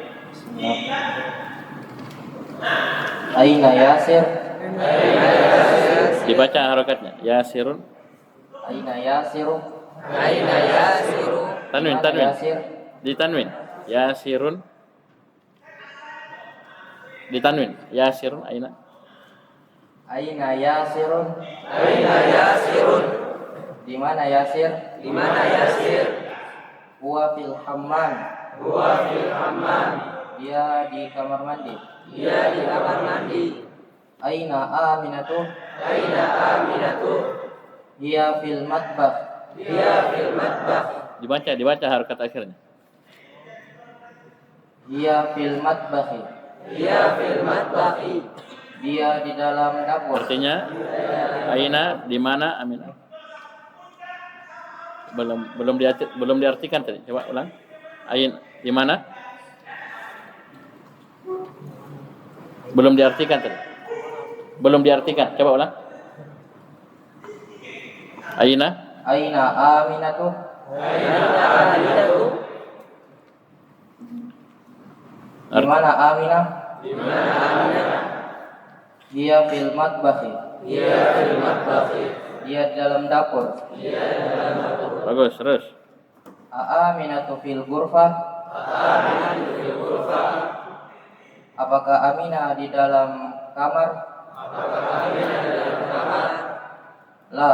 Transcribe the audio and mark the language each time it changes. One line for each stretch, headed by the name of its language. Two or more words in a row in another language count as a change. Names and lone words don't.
Arabic: Aina Yasir?
Indonesian: Dibaca harokatnya.
Arabic: Yasirun. Aina Yasiru? Aina yasiru?
Indonesian: Tanwin.
Arabic: Yasir?
Indonesian: Ditanwin. Yasirun. Ditanwin. Yasirun. Aina.
Arabic: Aina Yasirun? Aina yasirun?
Indonesian: Di mana Yasir? Di mana yasir?
Arabic: Huwa fil hammam. Huwa fil hammam.
Indonesian: Dia di kamar mandi. Dia di kamar mandi.
Arabic: Aina Aminatu? Aina aminatu? Dia fil matbakh. Dia fil matbakh.
Indonesian: Dibaca harokat akhirnya.
Arabic: Dia fil matbakhi. Dia fil matbakhi.
Indonesian: Dia di dalam dapur. Artinya aina di mana Aminah? Belum diartikan tadi. Coba ulang. Ain di mana? Belum diartikan tadi. Belum diartikan. Coba ulang.
Arabic: Aina? Aina Aminatu? Aina aminatu?
Indonesian: Di mana Aminah? Di mana aminah?
Arabic: Dia fil matbakhi. Dia fil matbakhi.
Indonesian: Dia di dalam dapur. Bagus, terus.
Arabic: Aminatu fil ghurfah?
Indonesian: Apakah Aminah di dalam kamar?
Arabic: La.